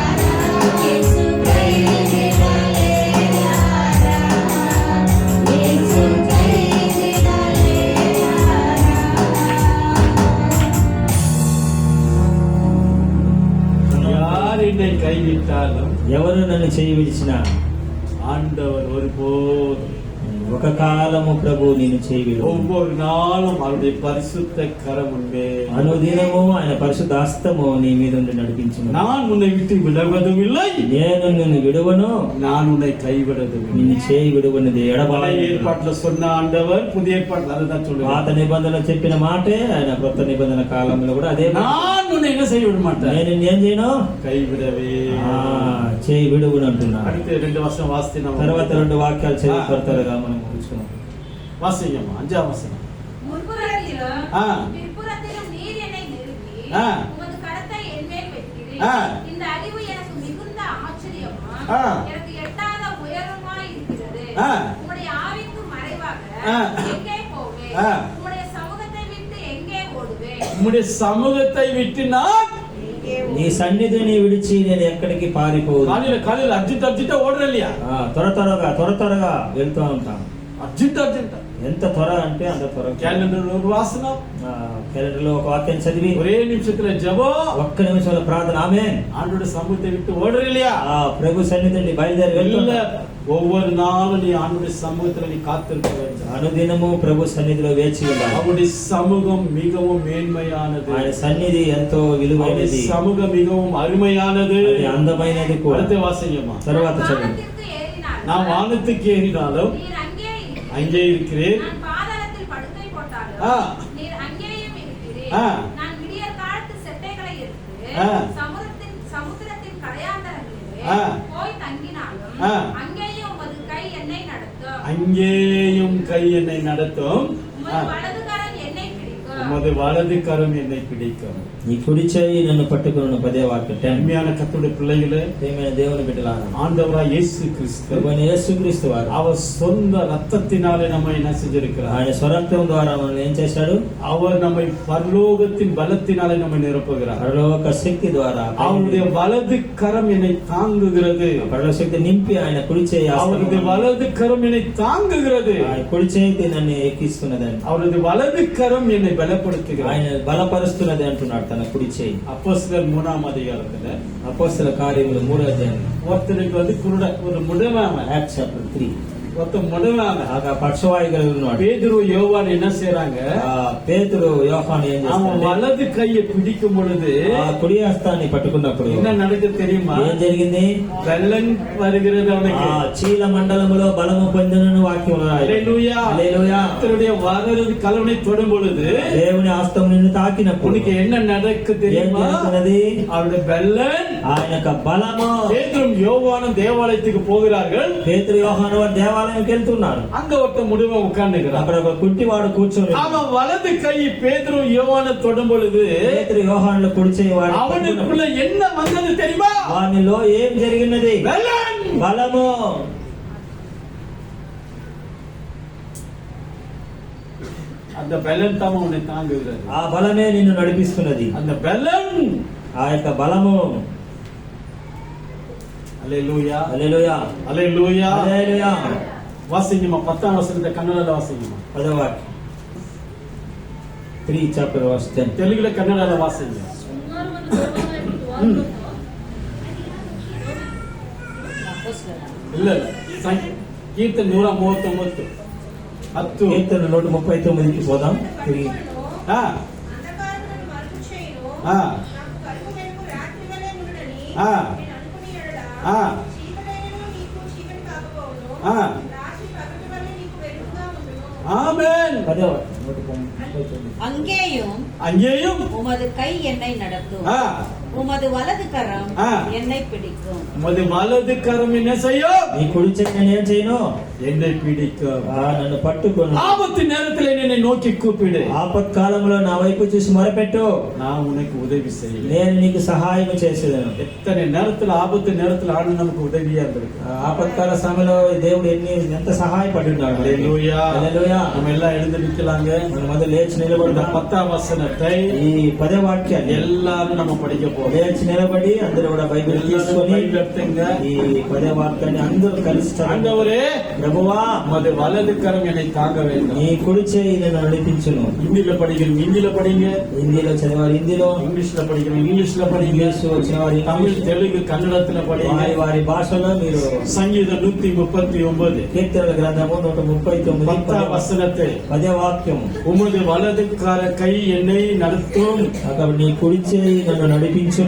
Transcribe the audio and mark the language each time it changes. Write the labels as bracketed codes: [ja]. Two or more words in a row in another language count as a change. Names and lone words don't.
[ta] இயேசு கைவிடலேலாரா, இயேசு கைவிடலேலாரா. யார் என்னை கைவிட்டாலும் [te] ఎవరు నన్ను చేయి విడిచినా [ta] ஆண்டவர் ஒருபோதும் [te] ఒక కాలము ప్రభు నేను చేయి విడువను. [ta] ஒவ்வொரு நாளும் அவருடைய பரிசுத்த கரம் உண்டு. [te] అనుదినము ఆయన పరిశుద్ధ హస్తము నీ మీద ఉండి నడిపించును. [ta] நான் உன்னை விட்டு விலகுவதும் இல்லை, [te] నేను నిన్ను విడువను, [ta] நான் உன்னை கைவிடுவதும் இல்லை. [te] నిన్ను చేయి విడువనిది [ta] பழைய [te] ఎడబాయను. [ta] ஏற்பாட்டுல சொன்ன ஆண்டவர் புதிய ஏற்பாட்டுல அதுதான் [te] పాత [ta] சொல்லுவார். [te] నిబంధనలు చెప్పిన మాటే ఆయన కొత్త నిబంధన కాలంలో కూడా అదే మాట. [ta] நான் உன்னை என்ன செய்ய விட மாட்டேன், [te] నేను నిన్నేం చేయను, [ta] கைவிடவே. [te] చేయి విడువను అంటున్నా. [ta] அடுத்து 2 வருஷம் வாசித்து நம்ம [te] తర్వాత 2 వాక్యాలు చదివిపడతారుగా మనం కూర్చున్నాం. [ta] வாசிங்கம்மா. 5ஆம் வசனம். முன்புறத்திலும் ஆ. பிற்புறத்திலும் நீர் என்னை நெருக்கி ஆ. உமது கரத்தை என் மேல் வைக்கிறீர். ஆ. இந்த அறிவு எனக்கு மிகுந்த ஆச்சரியமா ஆ. எனக்கு எட்டாத உயரமாய் இருக்கிறது. ஆ. உம்முடைய ஆவிக்கு மறைவாக ஆ. எங்கே போவேன்? ஆ. உம்முடைய சமூகத்தை விட்டு எங்கே ஓடுவேன்? உம்முடைய சமூகத்தை விட்டு நான் [te] నీ సన్నిధిని విడిచి నేను ఎక్కడికి పారిపోదు. [ta] காலையில அர்ஜென்ட் ஓடுற இல்லையா? [te] త్వర త్వరగా వెళ్తూ ఉంటాం. [ta] அர்ஜென்ட் [te] ఎంత త్వర అంటే అంత త్వర. [ta] கேலண்டர் ஒரு வாசனம், [te] క్యాలెండర్ లో ఒక వాక్యం చదివి [ta] ஒரே నిమిషத்துல ஜெபம், [te] ఒక్క నిమిషంలో ప్రార్థన. ఆమేన్. [ta] ஆண்டோட சமூகத்தை விட்டு ஓடுற இல்லையா? [te] ప్రభు సన్నిధి నుండి బయలుదేరి [ta] இல்ல, [te] వెళ్తున్నా. [ta] ஒவ்வொரு நாளும் நீ ஆண்டோட சமூகத்துல நீ காத்திருக்க வேண்டும். [te] అనుదినము ప్రభు సన్నిధిలో వేచి ఉండాలి. [ta] அவருடைய சமூகம் மிகவும் மேன்மையானது, [te] ఆయన సన్నిధి ఎంతో [ta] அவருடைய [te] విలువైనది, [ta] சமூகம் மிகவும் அருமையானது. [te] అది అందమైనది కూడా. [ta] அடுத்த வாசிங்கம்மா. [te] తర్వాత చదువు. [ta] வானத்திற்கு ஏறினாலும் நான் வானத்துக்கு ஏறினாலும் நீர் அங்கே இருக்கிறீர். அங்கே இருக்கிறேன். நான் பாதாளத்தில் படுக்கை போட்டாலும் ஆ. நீர் அங்கேயும் இருக்கிறீர். ஆ. நான் விடியற் காலத்து செட்டைகளை எடுத்து ஆ. சமுத்திரத்தின் கரையாந்தரங்களிலே ஆ. போய் தங்கினாலும் ஆ. அங்கேயும் உமது கை என்னை நடத்தும். அங்கேயும் கை என்னை நடத்தும், உமது வலதுகரம் என்னை பிடிக்கும். உமது வலது கரம் என்னை பிடிக்கும். [te] నీ కుడి చేయి నన్ను పట్టుకున్న పదే వాక్యం 10. [ta] உண்மையான கர்த்தருடைய பிள்ளைகளே, [te] ప్రియమైన దేవుని బిడ్డలారా, [ta] ஆண்டவராய் இயேசு கிறிஸ்து [te] ప్రభువైన యేసుక్రీస్తు వారు [ta] அவர் சொந்த ரத்தத்தினாலே நம்மை என்ன செஞ்சிருக்கிறார்? [te] ఆయన స్వరక్తం ద్వారా మనల్ని ఏం చేశాడు? [ta] அவர் நம்மை பரலோகத்தின் பலத்தினாலே நம்மை நிரப்புகிறார். [te] పరలోక శక్తి ద్వారా [ta] அவருடைய வலது கரம் என்னை தாங்குகிறது. [te] పరలోక శక్తి నింపి ఆయన కుడి చేయి [ta] அவருடைய வலது கரம் என்னை தாங்குகிறது. [te] ఆయన కుడి చేయి నన్ను ఎక్కిస్తున్నదండి. [ta] அவரது வலது கரம் என்னை பலப்படுத்துகிறது. [te] ఆయన బలపరుస్తున్నది అంటున్నాడు తన కుడి చేయి. [ta] அப்போஸ்தலர் 3ஆம் அதிகாரத்துல [te] అపోస్తల కార్యములు 3వ అధ్యాయం, [ta] ஒருத்தனுக்கு ஒரு முடவாம, [en] Acts chapter 3. [ta] ஒருத்தன் முடவாம, [te] ఆగ పక్షవాయుగా ఉన్నాడు. [ta] பேதுரு யோவான் என்ன செய்றாங்க? [te] ఆ పేతురు యోహాను ఏం [ta] அவன் [te] చేస్తాడు? [ta] வலது கையை பிடிக்கும் பொழுது [te] ఆ కుడి హస్తాన్ని పట్టుకున్నప్పుడు [ta] என்ன நடக்குது தெரியுமா? [te] ఏం జరిగింది? [ta] வெள்ளம் வருகிறது ఆ அவனுக்கு. [te] చీల మండలములో బలము పొందినను వాక్యం [ta] ஹல்லேலூயா. கர்த்தருடைய வலது கலவனை தொடும் பொழுது [te] దేవుని హస్తం నిన్ను తాకినప్పుడు [ta] உனக்கு என்ன நடக்கு [te] ఏం [ta] தெரியுமா? [te] జరుగుతున్నది? [ta] அவருடைய வெள்ளன் [te] ఆయన యొక్క బలము. [ta] பேதுரும் யோவானும் தேவாலயத்துக்கு போகிறார்கள். [te] పేతురు యోహాను వారు దేవాలయంకి వెళ్తున్నారు. [ta] அங்க ஒருத்தன் முடுவன் உட்கார்ந்துக்கிறான். [te] అక్కడ ఒక కుంటివాడు కూర్చొని [ta] அவன் வலது கை பேதுரும் யோவானை தொடும் பொழுது [te] పేతురు యోహానులు కుడి చేయి వాడు [ta] அவனுக்குள்ள என்ன வந்தது தெரியுமா? [te] వానిలో ఏం జరిగినది? [ta] வெள்ளன். [te] బలము. [ta] அந்த வெள்ளன் தான் உன்னை தாங்குகிறது. [te] ఆ బలమే నిన్ను నడిపిస్తున్నది. [ta] அந்த வெள்ளன். [te] ఆ యొక్క బలము. [ta] ஹல்லேலூயா. [te] హల్లెలూయా. [ta] ஹல்லேலூயா. [te] హల్లెలూయా. [ta] வாசிங்கம்மா 10ஆம் வசனத்தை கன்னடல வாசிங்கம்மா. [te] పదవ వాక్యం 3 [en] chapter verse [te] 10. [ta] தெலுங்குல கன்னடல வாசிங்க. இல்ல கீர்த்தன் 139 10. [te] కీర్తన 139కి పోదాం. తిరిగి ఆ, అంధకారములను మరుగు చేయును. ఆ. నాకు కలుగు వెలుగు రాత్రి వలె నుండునని ఆ. నేను అనుకుని ఎడల, ఆ. చీకటైనను నీకు చీకటి కాకపోవును. ఆ. రాత్రి పగటి వలె నీకు వెలుగుగా ఉండును. [ta] ஆமென். [te] పదవ వాక్యం 139. [ta] அங்கேயும் அங்கேயும் உமது கை என்னை நடத்தும், ஆ, உமது வலது கரம் ஆ. என்னை பிடிக்கும். உமது வலது கரம் என்ன செய்யும்? [te] నీ కుడి చేయి నేను ఏం చేయను? [ta] என்னை பிடிக்கும். [te] నన్ను పట్టుకొని [ta] ஆபத்து நேரத்தில் என்னை நோக்கி கூப்பிடு. [te] ఆపత్కాలంలో నా వైపు చూసి మొరపెట్టు, [ta] நான் உனக்கு உதவி செய்வேன். [te] నేను నీకు సహాయం చేసేదను. [ta] எத்தனை நேரத்துல ஆபத்து நேரத்துல ஆண்டு நமக்கு உதவியா இருந்திருக்கு. [te] ఆపత్కాల సమయంలో దేవుడు ఎంత సహాయపడున్నాడు. [ta] ஹல்லேலூயா. [te] హల్లెలూయా. [ta] நம்ம எல்லாம் எழுந்து நிக்கலாங்க. [te] మన మొదలు లేచి [ta] இந்த [te] నిలబడదాం. [ta] 10ஆம் வசனத்தை [te] ఈ 10వ వాక్యాన్ని [ta] எல்லாரும் நம்ம படிக்க போறோம். [te] లేచి నిలబడి అందరూ కూడా బైబిల్ [ta] எல்லாரும் [te] తీసుకొని [ta] பைபிள் எடுத்துங்க. [te] ఈ 10వ వాక్యాన్ని అందరూ కలిసి చదవండి. [ta] ஆண்டவரே, [te] ప్రభువా, [ta] உமது வலது கரம் என்னை தாங்க வேண்டும். [te] నీ కుడి చేయి నన్ను నడిపించును. [ta] ஹிந்தில படிக்கணும், ஹிந்தில படிங்க. [te] హిందీలో చదివారు హిందీలో, [ta] இங்கிலீஷ்ல படிக்கணும், இங்கிலீஷ்ல படிங்க. [te] ఇంగ్లీష్ వచ్చిన వారు [ta] தமிழ், [te] ఇంగ్లీష్, [ta] தெலுங்கு, கன்னடத்துல படிங்க. [te] వారి వారి భాషలో మీరు [ta] சங்கீதம் 139 [te] కీర్తనల గ్రంథము 139 [ta] 10ஆம் வசனத்தை [te] 10వ వాక్యం. [ta] உமது வலது கை என்னை நடத்தும், [te] అక్కడ నీ కుడి చేయి నన్ను నడిపించును,